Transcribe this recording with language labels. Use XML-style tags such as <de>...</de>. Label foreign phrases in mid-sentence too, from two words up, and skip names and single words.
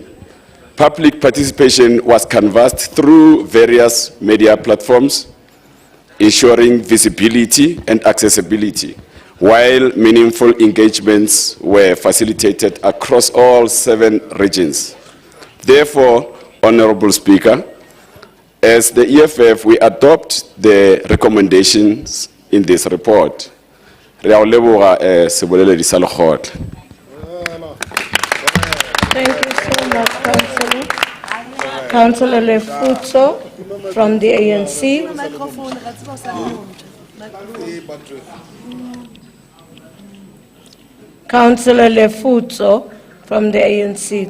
<en>Public participation was canvassed through various media platforms, ensuring visibility and accessibility, while meaningful engagements were facilitated across all 7 regions. Therefore, Honorable Speaker, as the EFF, we adopt the recommendations in this report.</en> <tn>Re a o leboga seboleledi sa lekgotla.</tn> <en>Thank you so much, Councillor. Councillor Lefutso from the ANC. Councillor Lefutso from the ANC.</en>